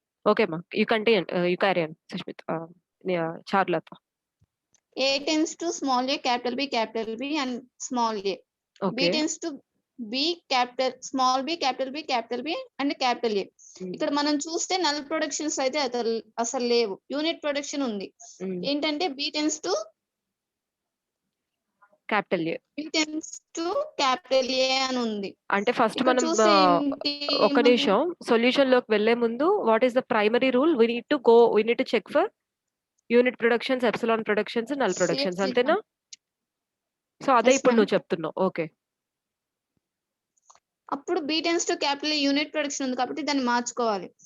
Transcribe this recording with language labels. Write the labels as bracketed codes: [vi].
[en] Okay మా, you carry on Sushmita, Charulata. A tends to small a capital B and small a. Okay. B tends to B capital small b capital B and capital A. [te] ఇక్కడ మనం చూస్తే null productions అయితే అసలు లేవు, unit production ఉంది. ఏంటంటే [en] B tends to capital A. B tends to capital A [te] అని ఉంది. అంటే ఫస్ట్ ఇక్కడ మనం చూస్తే ఒక నిమిషం సొల్యూషన్ లోకి వెళ్లే ముందు [en] What is the primary rule? We need to check for unit productions, epsilon productions, null productions, [te] అంతేనా? సో అదే ఇప్పుడు నువ్వు చెప్తున్నావు. ఓకే. అప్పుడు [en] B tends to capital [te] unit production ఉంది కాబట్టి దాన్ని మార్చుకోవాలి.